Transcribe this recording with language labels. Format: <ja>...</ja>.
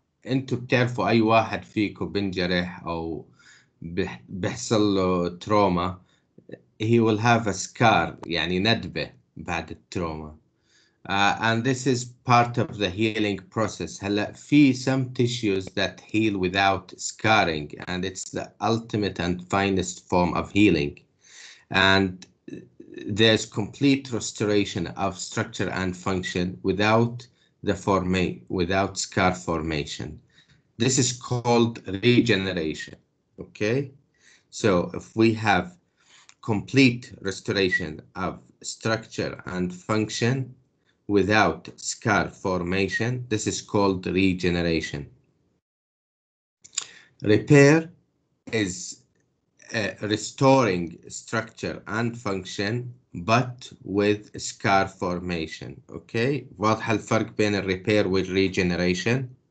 <ar>انتوا بتعرفوا اي واحد فيكم بنجرح او بيحصل له تروما,</ar> <en>he will have a scar,</en> <ar>يعني ندبة بعد التروما.</ar> <en>And this is part of the healing process.</en> <ar>هلا في</ar> <en>some tissues that heal without scarring, and it's the ultimate and finest form of healing. And there's complete restoration of structure and function without without scar formation. This is called regeneration. Okay, so if we have complete restoration of structure and function without scar formation, this is called regeneration. Repair is restoring structure and function but with scar formation.</en> <ar>Okay, واضح الفرق بين الريبير والريجنريشن؟</ar>